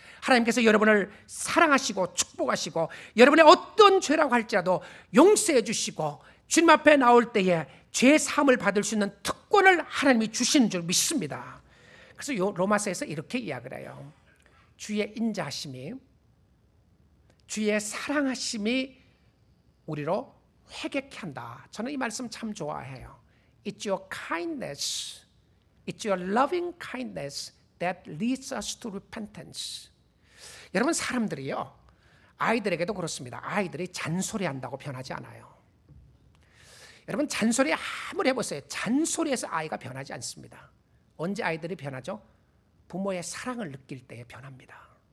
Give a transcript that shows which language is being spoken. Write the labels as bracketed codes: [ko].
[ko] 하나님께서 여러분을 사랑하시고 축복하시고 여러분의 어떤 죄라고 할지라도 용서해 주시고 주님 앞에 나올 때에 죄 사함을 받을 수 있는 특권을 하나님이 주시는 줄 믿습니다. 그래서 로마서에서 이렇게 이야기를 해요. 주의 인자하심이, 주의 사랑하심이 우리로 회개케 한다. 저는 이 말씀 참 좋아해요. [en] It's your kindness, it's your loving kindness that leads us to repentance. [ko] 여러분, 사람들이요, 아이들에게도 그렇습니다. 아이들이 잔소리한다고 변하지 않아요. 여러분, 잔소리 아무리 해보세요. 잔소리에서 아이가 변하지 않습니다. 언제 아이들이 변하죠? 부모의 사랑을 느낄 때에 변합니다.